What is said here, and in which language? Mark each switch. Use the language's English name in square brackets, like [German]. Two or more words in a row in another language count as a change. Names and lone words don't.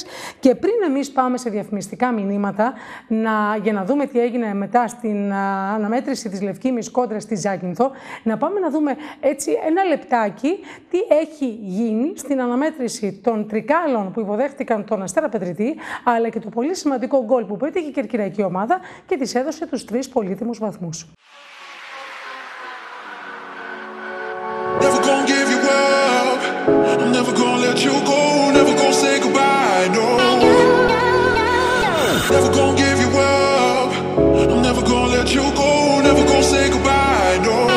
[Greek] Και πριν εμείς πάμε σε διαφημιστικά μηνύματα, για να δούμε τι έγινε μετά στην αναμέτρηση της Λευκήμης κόντρα στη Ζάκυνθο, να πάμε να δούμε έτσι ένα λεπτάκι τι έχει γίνει στην αναμέτρηση των τρικάλων που υποδέχτηκαν τον Αστέρα Πετρητή, αλλά και το πολύ σημαντικό γκολ που πέτυχε η κερκυραϊκή ομάδα και της έδωσε τους 3 πολύτιμους βαθμούς. [English] Never gonna give you up, I'm never gonna let you go, never gonna say goodbye, no. Never gonna give you up, I'm never gonna let you go, never gonna say goodbye, no.